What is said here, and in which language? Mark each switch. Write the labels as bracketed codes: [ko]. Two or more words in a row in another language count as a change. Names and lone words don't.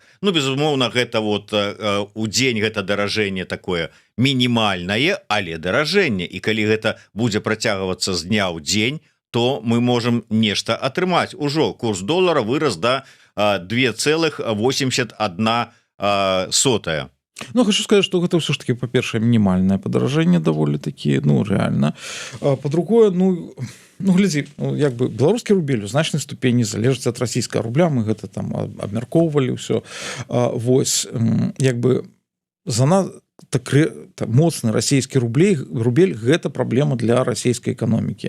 [be] Ну безумоўна, гэта вот у дзень гэта даражэнне такое мінімальнае, але даражэнне, і калі гэта будзе працягвацца з дня ў дзень, то мы можам нешта атрымаць. Ужо курс долара вырас да 2,81. Ну, [ru] хочу сказать, что это все ж таки, [be] по-першае, минимальное падаражэнне даволі-таки, ну, реально. А по-другое, ну, глядзі, ну, як бы беларускі рубель у значнай ступені залежыць ад расійскага рубля, мы гэта там абмяркоўвалі ўсё. Вось, як бы моцны расійскі рубель гэта праблема для расійскай эканомікі.